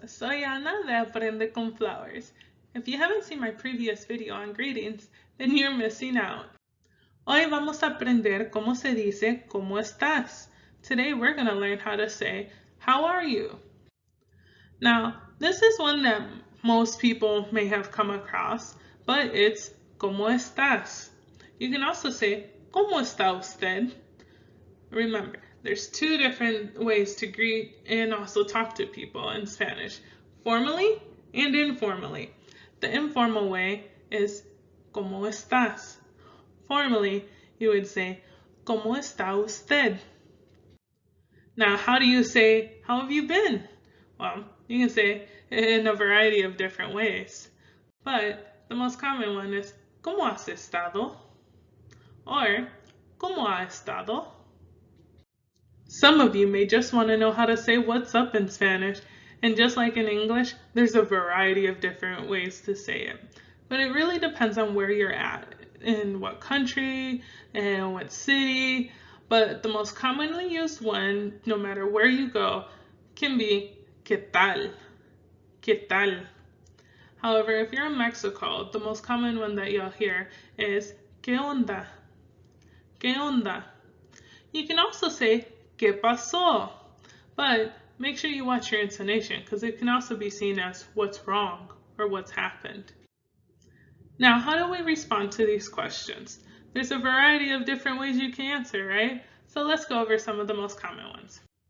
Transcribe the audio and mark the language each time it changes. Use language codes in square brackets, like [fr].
[es] Soy Ana de Aprende con Flowers. [en] If you haven't seen my previous video on greetings, then you're missing out. [es] Hoy vamos a aprender cómo se dice ¿cómo estás? [en] Today we're going to learn how to say how are you? Now, this is one that most people may have come across, but it's [es] ¿cómo estás? [en] You can also say [es] ¿cómo está usted? [en] Remember, there's two different ways to greet and also talk to people in Spanish, formally and informally. The informal way is [es] ¿cómo estás? [en] Formally, you would say [es] ¿cómo está usted? [en] Now, how do you say how have you been? Well, you can say in a variety of different ways, but the most common one is [es] ¿cómo has estado? [en] Or [es] ¿cómo ha estado? [en] Some of you may just want to know how to say what's up in Spanish, and just like in English, there's a variety of different ways to say it. But it really depends on where you're at, in what country, and what city, but the most commonly used one, no matter where you go, can be [es] ¿qué tal? ¿Qué tal? [en] However, if you're in Mexico, the most common one that you'll hear is [es] ¿qué onda? ¿Qué onda? [en] You can also say [es] ¿qué pasó? [en] But make sure you watch your intonation because it can also be seen as what's wrong or what's happened. Now, how do we respond to these questions? There's a variety of different ways you can answer, right? So let's go over some of the most common ones.